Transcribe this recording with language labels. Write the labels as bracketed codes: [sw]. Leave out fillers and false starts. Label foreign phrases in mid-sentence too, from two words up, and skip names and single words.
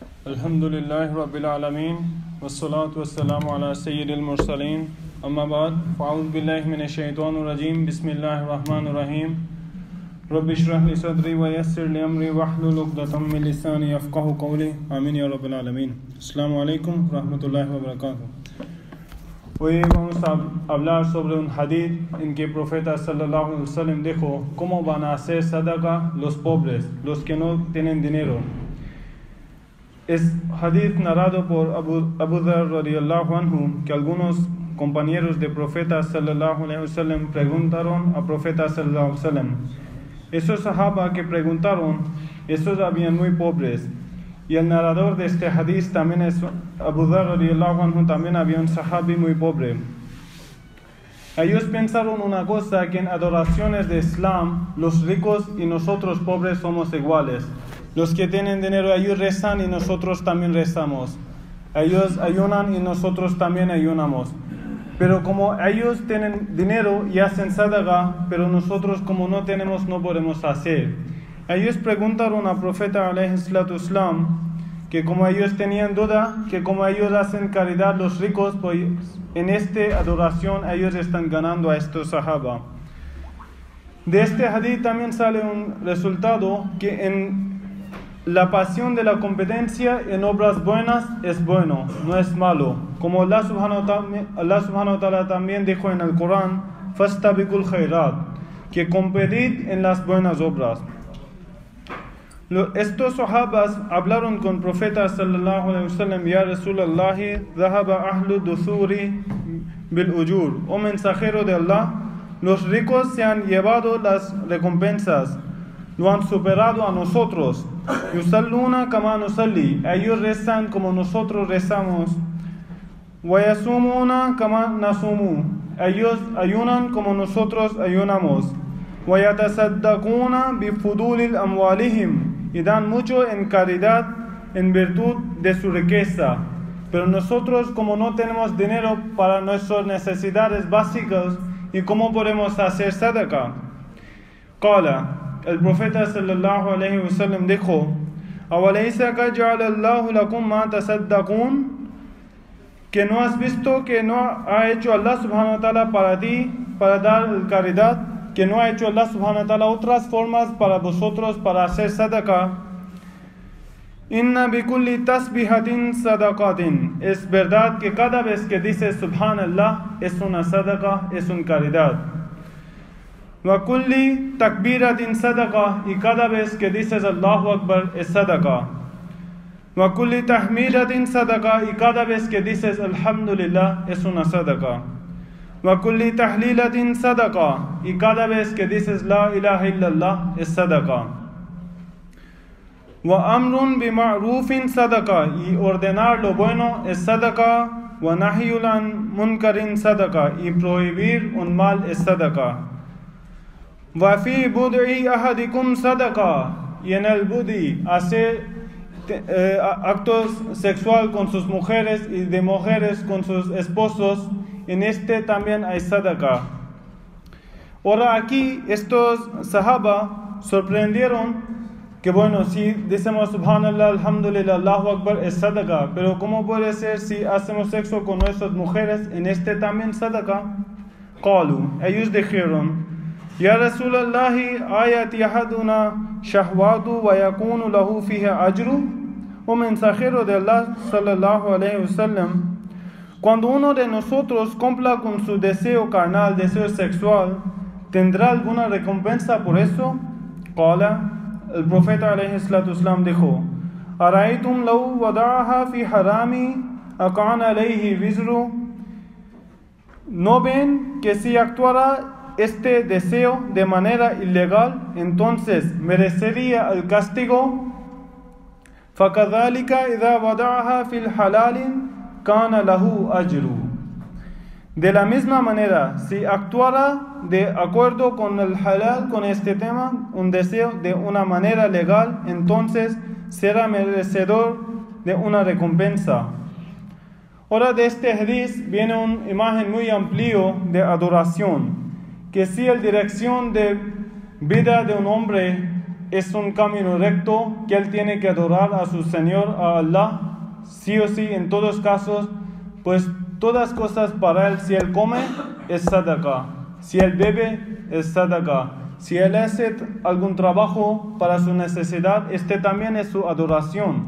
[ar] الحمد لله رب العالمين والصلاة والسلام على سيد المرسلين أما بعد فأعوذ بالله من الشيطان الرجيم بسم الله الرحمن الرحيم رب اشرح لي صدري ويسر لي أمري واحلل عقدة من لساني يفقهوا قولي آمين يا رب العالمين. السلام عليكم ورحمة الله وبركاته. [es] Hoy vamos a hablar sobre un hadith en que el profeta [ar] صلى الله عليه وسلم [es] dijo cómo van a hacer sadaqa los pobres, los que no tienen dinero. Es hadith narrado por Abu Dharr [ar] رضي الله عنه, [es] que algunos compañeros del profeta [ar] صلى الله عليه وسلم [es] preguntaron al profeta [ar] صلى الله عليه وسلم. [es] Esos sahaba que preguntaron, esos habían muy pobres. Y el narrador de este hadith también es Abu Dharr [ar] رضي الله عنه, [es] también había un sahabi muy pobre. Ellos pensaron una cosa, que en adoraciones de Islam, los ricos y nosotros pobres somos iguales. Los que tienen dinero, ellos rezan y nosotros también rezamos. Ellos ayunan y nosotros también ayunamos. Pero como ellos tienen dinero y hacen sadaqa, pero nosotros como no tenemos no podemos hacer. Ellos preguntaron al profeta [ar] عليه الصلاة والسلام, [es] que como ellos tenían duda, que como ellos hacen caridad los ricos, pues en esta adoración ellos están ganando a estos sahaba. De este hadith también sale un resultado, que en la pasión de la competencia en obras buenas es bueno, no es malo. Como Allah [ar] سبحانه وتعالى [es] también dijo en el Corán, [ar] فاستبقوا الخيرات, [es] que competid en las buenas obras. Estos sahabas hablaron con el profeta [ar] صلى الله عليه وسلم يا رسول الله ذهب أهل الدثور بالأجور, [es] oh mensajero de Allah, los ricos se han llevado las recompensas, lo han superado a nosotros. [ar] يصلون كما نصلي, [es] ellos rezan como nosotros rezamos. [ar] ويصومون كما نصوم, [es] ellos ayunan como nosotros ayunamos. [ar] ويتصدقون بفضول أموالهم, [es] y dan mucho en caridad en virtud de su riqueza. Pero nosotros, como no tenemos dinero para nuestras necesidades básicas, ¿y cómo podemos hacer sadaqa? [ar] Qala, [es] el profeta [ar] صلى الله عليه وسلم [es] dijo: [ar] ¿أوليس قد جعل الله لكم ما تصدقون? [es] ¿Que no has visto que no ha hecho Allah [ar] سبحانه وتعالى [es] para ti, para dar caridad? ¿Que no ha hecho Allah [ar] سبحانه وتعالى [es] otras formas para vosotros para hacer sadaqa? [ar] إن بكل تسبيحة صدقة, [es] es verdad que cada vez que dices subhanallah es una sadaqa, es una caridad. [ar] وكل تكبيرة صدقة, [es] y cada vez que dices [ar] الله أكبر [es] es sadaqa. [ar] وكل تحميدة صدقة, [es] y cada vez que dices alhamdulillah es una sadaqa. [ar] وكل تهليلة صدقة, [es] y cada vez que dices [ar] لا إله إلا الله [es] es sadaqa. [ar] وأمر بالمعروف صدقة, [es] y ordenar lo bueno es sadaqa. [ar] ونهي عن منكر صدقة, [es] y prohibir un mal es sadaqa. [ar] وفي بضع أحدكم صدقة, [es] y en el bud'i hacer actos sexual con sus mujeres y de mujeres con sus esposos, en este también hay sadaqa. Ahora aquí estos sahaba sorprendieron que bueno, si decimos [ar] سبحان الله، الحمد لله، الله أكبر [es] es sadaqa, pero ¿cómo puede ser si hacemos sexo con nuestras mujeres? En este también sadaqa. Qalu, ellos dijeron: [ar] يا رسول الله، أيأتي أحدنا شهوته ويكون له فيها أجر, [es] o mensajero de Allah [ar] صلى الله عليه وسلم, [es] cuando uno de nosotros cumpla con su deseo carnal, deseo sexual, ¿tendrá alguna recompensa por eso? Qala, el profeta [ar] عليه الصلاة والسلام [es] dijo: [ar] أرأيتم لو وضعها في حرام أكان عليه وزر, [es] ¿no ven que si actuara este deseo de manera ilegal, entonces merecería el castigo? [ar] فَكَذَلِكَ إِذَا وَضَعَهَا فِي الْحَلَالِ كَانَ لَهُ أَجْرُ. [es] De la misma manera, si actuara de acuerdo con el halal, con este tema, un deseo de una manera legal, entonces será merecedor de una recompensa. Ahora de este hadith viene una imagen muy amplia de adoración, que si la dirección de vida de un hombre es un camino recto, que él tiene que adorar a su Señor, a Allah, sí o sí, en todos casos, pues todas cosas para él, si él come, es sadaqa, si él bebe, es sadaqa, si él hace algún trabajo para su necesidad, también es su adoración.